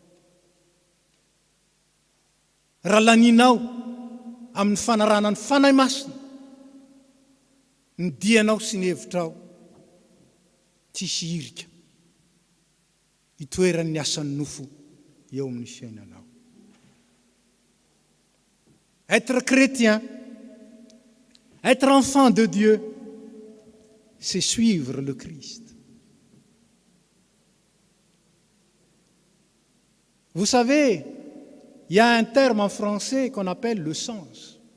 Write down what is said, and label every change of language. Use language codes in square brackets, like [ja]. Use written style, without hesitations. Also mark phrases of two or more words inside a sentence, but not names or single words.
[mg] Raha laninao amin'ny fanarana ny fanahy masina, ny dianao sy ny hevitrao, tsisy irika hitoeran'ny asan'ny nofo eo amin'ny fiainanao. [fr] Être chrétien, être enfant de Dieu, c'est suivre le Christ. Vous savez, il y a un terme en français qu'on appelle le sens.